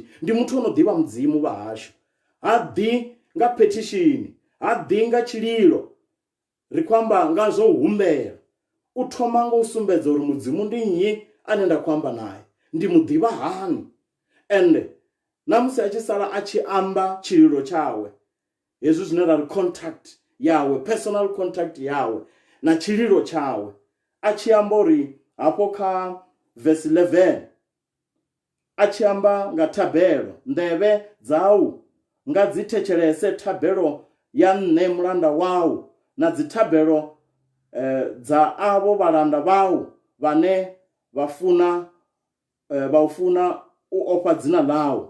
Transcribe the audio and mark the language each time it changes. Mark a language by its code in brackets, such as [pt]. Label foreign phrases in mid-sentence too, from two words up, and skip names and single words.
[ve] Ndi muthu ono ḓivha mudzimu vha hashu, ha ḓi nga petition, ha ḓi nga tshililo, ri khou amba nga zwo humbela. U thoma nga u sumbedza uri mudzimu ndi nnyi ane nda khou amba naye, ndi mu ḓivha hani. Ende na musi a tshi sala a tshi amba tshililo tshawe, hezwi zwine ra ri contact yawe, [en] personal contact [ve] yawe na tshililo tshawe, a tshi amba uri hafho kha verse 11 a tshi amba nga thabelo, nḓevhe dzau nga dzi thetshelese thabelo ya nṋe mulanda wau, na dzi thabelo dza avho vhalanda vhau vhane vha u funa u ofha dzina ḽau.